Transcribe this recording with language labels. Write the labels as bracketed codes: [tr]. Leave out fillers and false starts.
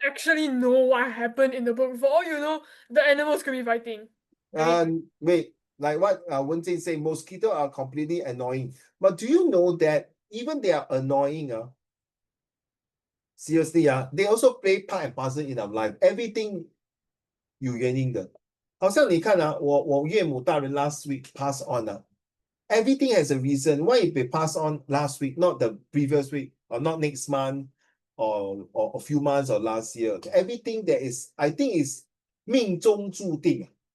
[en] actually know what happened in the book. For all you know, the animals could be fighting. Right? Wait, like what Wen Jing say, mosquito are completely annoying. But do you know that even they are annoying, seriously, they also play part and parcel in our life. Everything [zh] 有原因的。好像你看我岳母大人 [en] last week pass on everything has a reason. Why it be passed on last week, not the previous week, or not next month, or a few months or last year. Everything that is, I think is [zh] 命中注定。